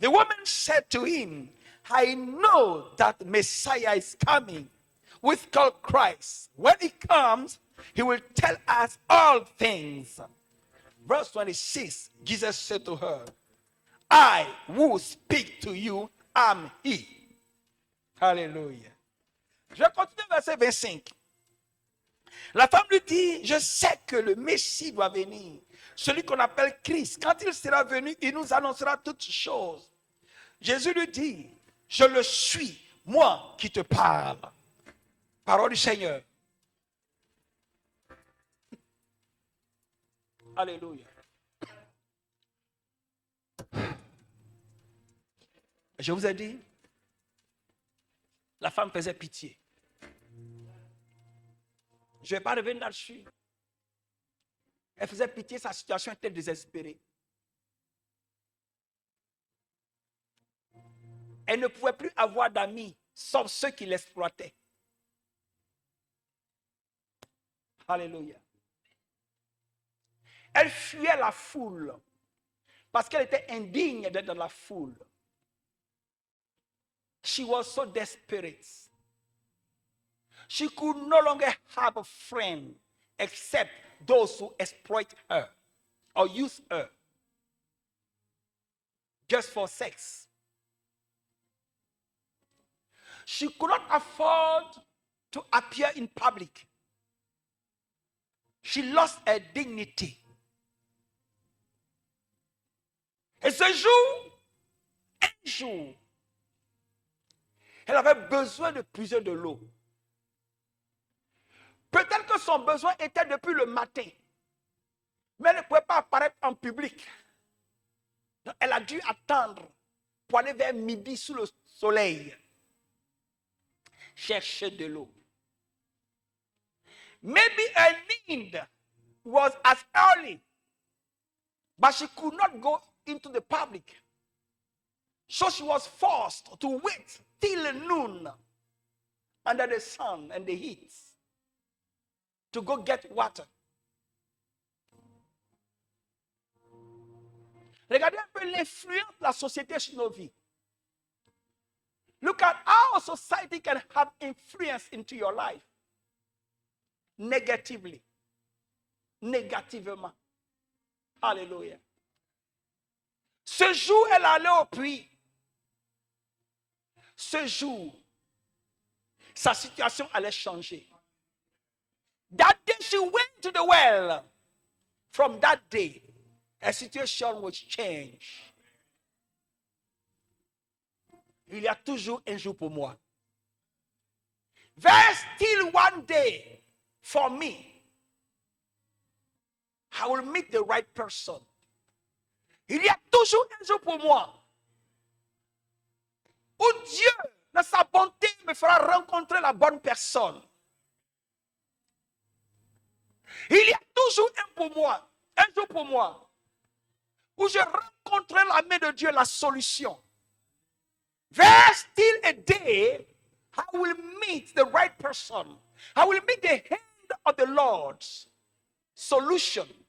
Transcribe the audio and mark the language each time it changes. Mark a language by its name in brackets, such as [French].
[English] The woman said to him, I know that Messiah is coming, which is called Christ. When he comes, he will tell us all things. Verse 26. Jesus said to her, I who speak to you am he. [French] Alléluia. Je vais continuer verset 25. La femme lui dit, je sais que le Messie doit venir, celui qu'on appelle Christ. Quand il sera venu, il nous annoncera toutes choses. Jésus lui dit, je le suis, moi qui te parle. Parole du Seigneur. Alléluia. Je vous ai dit, la femme faisait pitié. Je ne vais pas revenir là-dessus. Elle faisait pitié, sa situation était désespérée. Elle ne pouvait plus avoir d'amis, sauf ceux qui l'exploitaient. Alléluia. Elle fuyait la foule parce qu'elle était indigne d'être dans la foule. [English] She was so desperate. She could no longer have a friend except those who exploit her or use her just for sex. She could not afford to appear in public. She lost her dignity. [French] Et ce jour, un jour, elle avait besoin de puiser de l'eau. Peut-être que son besoin était depuis le matin, mais elle ne pouvait pas apparaître en public. Donc, elle a dû attendre pour aller vers midi sous le soleil, chercher de l'eau. [English] Maybe her need was as early, but she could not go into the public. So she was forced to wait till noon under the sun and the heat to go get water. [French] Regardez un peu l'influence de la société sur nos vies. [English] Look at how society can have influence into your life. [French] Negatively. Négativement. Alléluia. Ce jour, elle allait au puits. Ce jour, sa situation allait changer. [English] That day she went to the well. From that day, her situation was changed. [French] Il y a toujours un jour pour moi. [English] There's still one day for me. I will meet the right person. [French] Il y a toujours un jour pour moi où Dieu, dans sa bonté, me fera rencontrer la bonne personne. Il y a toujours un jour pour moi, où je rencontrerai la main de Dieu, la solution. [English] There's still a day I will meet the right person. I will meet the hand of the Lord's solution.